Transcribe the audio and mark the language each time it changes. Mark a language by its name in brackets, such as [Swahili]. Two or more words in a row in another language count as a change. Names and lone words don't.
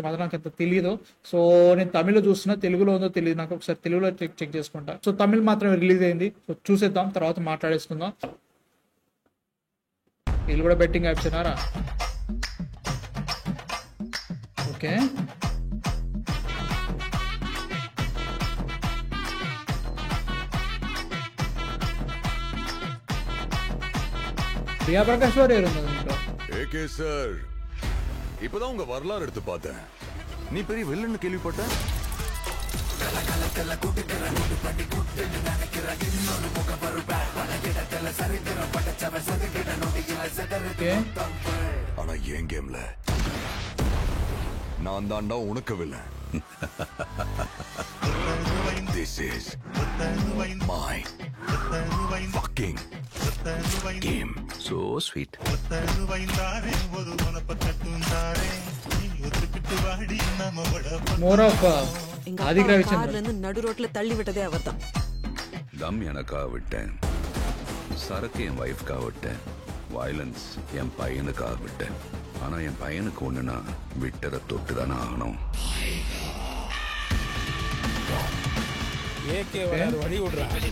[Telugu] మాత్రం నాకు అంత తెలియదు. సో నేను తమిళ్లో చూస్తున్నా, తెలుగులో ఉందో తెలియదు నాకు. ఒకసారి తెలుగులో చెక్ చేసుకుంటా. సో తమిళ్ మాత్రం రిలీజ్ అయింది. సో చూసేద్దాం, తర్వాత మాట్లాడేసుకుందాం. వీళ్ళు కూడా [English] betting apps [Telugu] ఉన్నారా? ఓకే, [Tamil] பிரியா பிரகாஷ் வேற இருந்தது. ஏகே சார், இப்பதான் உங்க வரலாறு எடுத்து பார்த்தேன். நீ பெரிய வில்லன்னு கேள்விப்பட்ட. ஆனா என் கேம்ல நான் தான்டா உனக்கு வில்லன். [English] This is my fucking game. So sweet. More of ஆதிக் ரவிச்சந்திரன். [Tamil] நடு ரோட்ல தள்ளி விட்டதே அவர்தான். தம் எனக்காக விட்டேன், சரக்கு என் வைஃப்காக விட்டேன், வயலன்ஸ் என் பையனுக்காக விட்டேன். ஆனா என் பையனுக்கு ஒண்ணுனா விட்டதை தொட்டு தானே ஆகணும். ஏகே வழி விடுறான்.